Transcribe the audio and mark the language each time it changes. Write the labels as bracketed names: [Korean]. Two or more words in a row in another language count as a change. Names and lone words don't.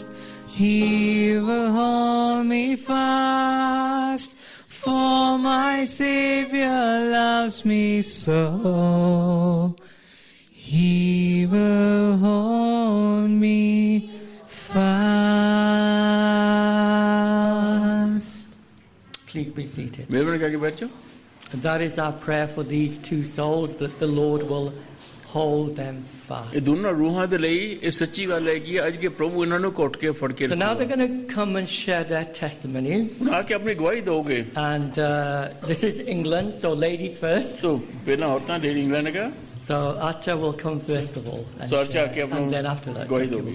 [English] He will hold me fast, for my Savior loves me so. He will hold me fast. Please be seated. [Hindi] मेहरबानी करके बैठ जाओ. [English] And that is our prayer for these two souls, that the Lord will hold them [Punjabi] ਇਹ [English] fast. [Punjabi] ਦੋਨਾਂ ਰੂਹਾਂ ਦੇ ਲਈ ਇਹ ਸੱਚੀ ਗੱਲ ਹੈ ਕਿ ਅੱਜ ਕੇ ਪ੍ਰਭੂ ਇਹਨਾਂ ਨੂੰ ਘੁੱਟ ਕੇ ਫੜ ਕੇ [English] So now they're [Punjabi] ਰੱਖੇਗਾ. [English] going to come and share their testimonies. [Punjabi] ਹੁਣ ਆ ਕੇ ਆਪਣੀ ਗਵਾਹੀ ਦੋਗੇ. [English] And this is England, so ladies first. [Punjabi] तो ਪਹਿਲਾਂ ਔਰਤਾਂ ਡੇਰੀ ਇੰਗਲੈਂਡ ਹੈਗਾ. [English] So Archa will come first of all. And, So Archa share, [Hindi] आके अपना [English] and then after that, [Hindi] गवाही [English] Saki [Hindi] दोगे.